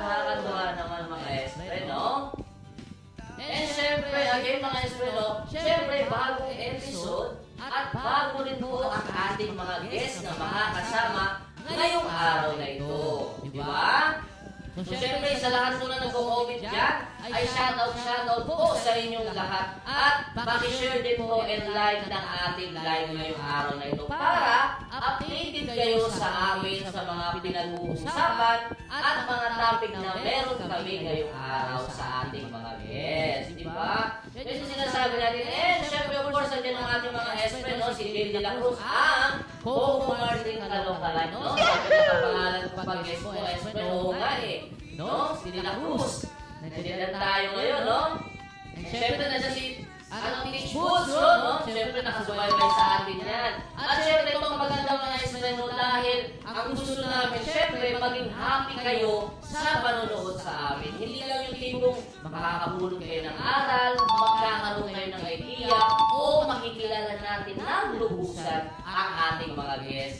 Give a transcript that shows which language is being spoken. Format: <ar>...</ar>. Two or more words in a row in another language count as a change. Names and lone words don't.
<tl>Nakakatuwa naman, mga S-Friend, no? And syempre, again mga eskwelo, syempre bagong episode at bago rin po ang ating mga guests na makakasama ngayong araw na ito. Di ba? So syempre, sa lahat po na nag-comment dyan, ay shoutout po sa inyong lahat. At pakishare din po</tl> <en>and like</en> <tl>ng ating live ngayong araw na ito para updated kayo sa amin sa mga pinag-uusapan at mga topic na meron kami ngayong araw sa ating mga guests. Di ba? Kasi sinasabi natin, syempre</tl> <en>of course,</en> <tl>nandiyan ang ating mga S-Friend, no? Si Jill de la Cruz, ang Coco Martin Caloocan, no? Sabi na kapangalan ko pag-guest ko, S-Friend, oo nga no? Si de la Cruz. Nandiyan tayo ngayon, no? And syempre, nandiyan si Teach Boots, no? Syempre, nakasubaybay sa atin yan. At syempre, itong magandang mga S-Friend, dahil ang gusto namin, syempre, maging happy kayo sa panonood sa amin. Hindi lang yung tipong makakabulong kayo ng aral, magkakaroon kayo ng idea, o makikilala natin ng lubusan ang ating mga guests.</tl>